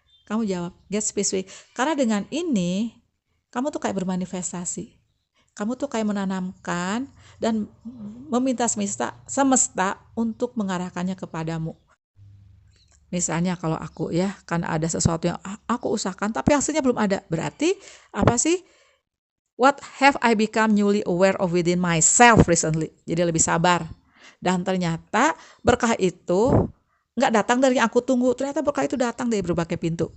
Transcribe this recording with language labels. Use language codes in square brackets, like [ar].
[id] Kamu jawab, [en] get specific. [id] Karena dengan ini kamu tuh kayak bermanifestasi, kamu tuh kayak menanamkan dan meminta semesta untuk mengarahkannya kepadamu. Misalnya kalau aku ya, kan ada sesuatu yang aku usahakan tapi hasilnya belum ada. Berarti apa sih? [en] What have I become newly aware of within myself recently? [id] Jadi lebih sabar. Dan ternyata berkah itu nggak datang dari yang aku tunggu. Ternyata berkah itu datang dari berbagai pintu.